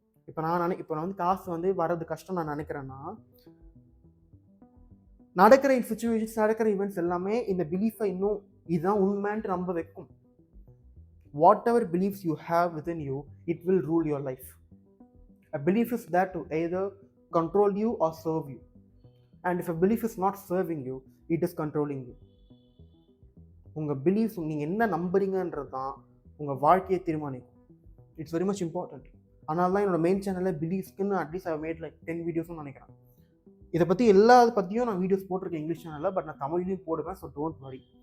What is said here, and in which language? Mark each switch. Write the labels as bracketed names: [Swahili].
[Tamil] இப்போ நான் வந்து காசு வந்து வர்றது கஷ்டம் நான் நினைக்கிறேன்னா நடக்கிற சுச்சுவேஷன்ஸ், நடக்கிற ஈவெண்ட்ஸ் எல்லாமே இந்த பிலீஃபை இன்னும் இதுதான் உண்மைன்ட்டு நம்ப வைக்கும். [English] Whatever beliefs you have within you, it will rule your life. A belief is there to either control you or serve you. And if a belief is not serving you, it is controlling you. [Tamil] உங்கள் beliefs நீங்கள் என்ன நம்புறீங்கன்றது தான் உங்கள் வாழ்க்கையை தீர்மானிக்கும். [English] It's very much important. [Tamil] அதனால தான் என்னோட மெயின் சேனலில் பிலீஃப்ஸ்க்குன்னு [English] at least I made like 10 [Tamil] வீடியோஸ்னு நினைக்கிறேன். இதை பற்றி எல்லா பற்றியும் நான் வீடியோஸ் போட்டிருக்கேன் இங்கிலீஷ் சேனலில், பட் நான் தமிழ்லையும் போடுவேன். So [English] Don't worry.